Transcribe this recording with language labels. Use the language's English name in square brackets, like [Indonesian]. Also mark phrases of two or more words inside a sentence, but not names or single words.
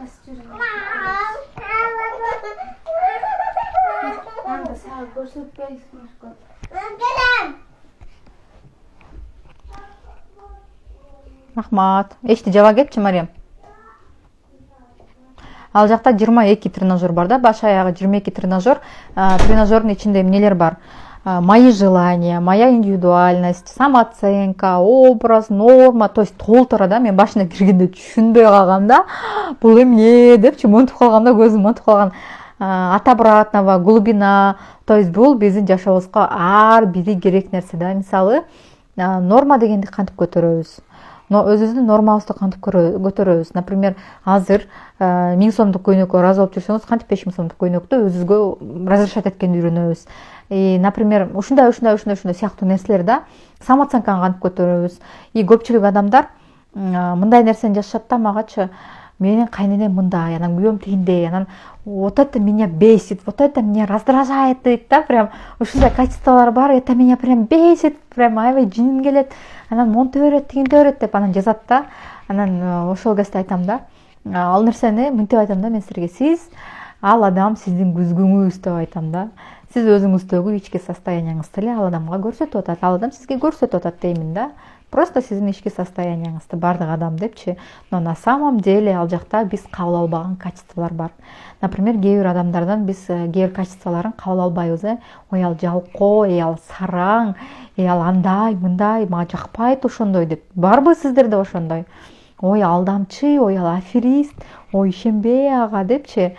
[Kyrgyz] Рахмат. Эшти жаба кетчи, Мариям. Ал жакта 22 тренажер бар да, баш аягы 22 тренажер. Тренажердун ичинде эмнелер бар? [Russian] Мои желания, моя индивидуальность, самооценка, образ, норма, то есть [Kyrgyz] толтура да. Мен башына киргенде түшүнбөй калгам да. Бул эмне депчи монтуп калгам да, көзүм монтуп калган. [Russian] От обратного, глубина, то есть [Kyrgyz] бул биздин жашообузга ар бири керек нерсе да. Мисалы, норма дегенди кантип көтөрөбүз? Өзүбүздүн нормабызды кантип көтөрөбүз? Например, азыр 1000 сомдук көйнөккө ыраазы болуп жүрсөңүз, кантип 5000 сомдук көйнөктү өзүбүзгө разрешать эткенди үйрөнөбүз. Например, ушундай сыяктуу нерселер да. Самооценканы кантип көтөрөбүз? И көпчүлүк адамдар мындай нерсени жашашат да, магачы менин кайненем мындай, анан күйөөм тигиндей, анан [Russian] вот это меня бесит, вот это меня раздражает [Kyrgyz] дейт да, прям ушундай качестволор бар, [Russian] это меня прям бесит, [Kyrgyz] прям аябай жиним келет, анан монте берет, тигинте берет деп анан жазат да. Анан ошол кезде айтам да, ал нерсени мынтип айтам да мен силерге, сиз ал адам сиздин күзгүңүз деп айтам да. Сиз өзүңүздөгү ички состоянияңызды эле ал адамга көрсөтүп атат, ал адам сизге көрсөтүп атат деймин да. Просто сиздин ички состоянияңызды бардык адам депчи. Но [Russian] на самом деле [Kyrgyz] ал жакта биз кабыл албаган качестволор бар. Например, кээ бир адамдардан биз кээ бир качестволорун кабыл албайбыз. Ой, ал жалкоо, ал сараң, ал андай, мындай, мага жакпайт ошондой деп. Барбы сиздерде ошондой? Ой, алдамчы, ой, ал аферист, ой, ишенбей ага депчи.